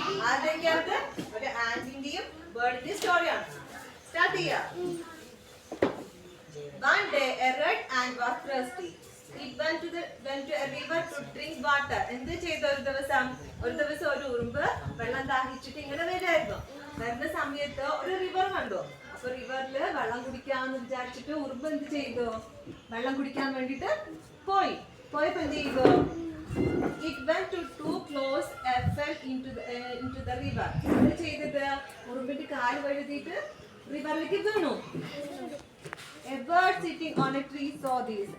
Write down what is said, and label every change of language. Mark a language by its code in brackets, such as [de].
[ml] ആദ്യമൊക്കെ ഒരു ആന്റിന്റെയും ബേർഡിന്റെയും സ്റ്റോറിയാണ്. സ്റ്റാർട്ട് ചെയ്യാം. [en] One day a red ant was thirsty. It went to a river to drink water. [ml] എന്ത് ചെയ്തു ഒരു ദിവസം ഒരു ഉറുമ്പ് വെള്ളം ദാഹിച്ചിട്ട് ഇങ്ങനെ വരുമായിരുന്നു. വരുന്ന സമയത്ത് ഒരു റിവർ കണ്ടു. അപ്പൊ റിവറില് വെള്ളം കുടിക്കാന്ന് വിചാരിച്ചിട്ട് ഉറുമ്പ് എന്ത് ചെയ്തു? വെള്ളം കുടിക്കാൻ വേണ്ടിട്ട് പോയപ്പോ എന്ത് ചെയ്തു? [en] It went to too close and fell into the river. [ml] എന്ത് ചെയ്തത്? ഉറുമ്പിന്റെ കാല് വഴുതിയിട്ട് റിവറിലേക്ക് വീണു. [en] A bird sitting on a tree saw this.